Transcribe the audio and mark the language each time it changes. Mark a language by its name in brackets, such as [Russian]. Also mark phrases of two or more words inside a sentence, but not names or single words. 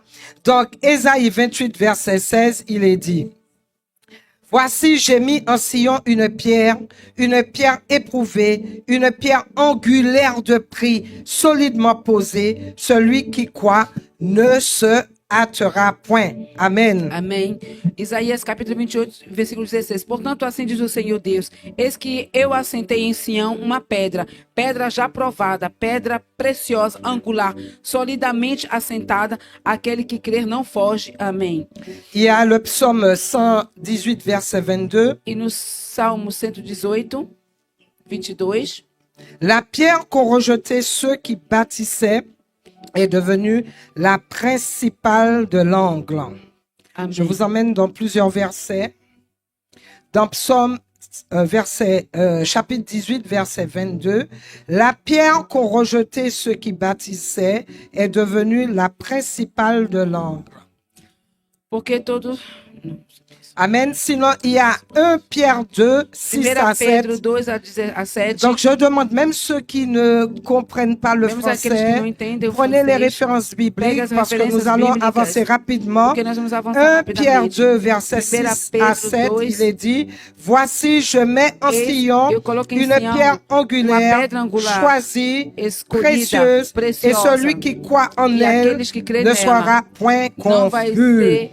[French] Donc, Ésaïe 28, verset 16, il est dit, voici, j'ai mis en Sion une pierre éprouvée, une pierre angulaire de prix, solidement posée. Celui qui croit ne se hâtera point. Amen. [Portuguese] Amém. Isaías capítulo 28, versículo 16. Portanto, assim diz o Senhor Deus, eis que eu assentei em Sião uma pedra, pedra já provada, pedra preciosa, angular, solidamente assentada, aquele que crer não foge. Amém. [French] Il y a le psaume 118, verset 22. [Portuguese] E no Salmo 118, 22. [French] La pierre qu'ont rejeté ceux qui bâtissaient est devenue la principale de l'angle. Amen. Je vous emmène dans plusieurs versets. Dans Psaume chapitre 18, verset 22, la pierre qu'ont rejeté ceux qui bâtissaient est devenue la principale de l'angle. [Portuguese] Porque todos... [French] Amen. Sinon, il y a 1 Pierre 2, 6 à 7. Donc, je demande, même ceux qui ne comprennent pas le français, prenez les références bibliques parce que nous allons avancer rapidement. 1 Pierre 2, verset 6 à 7, il est dit, voici, je mets en Sion une pierre angulaire, choisie, précieuse, et celui qui croit en elle ne sera point confus.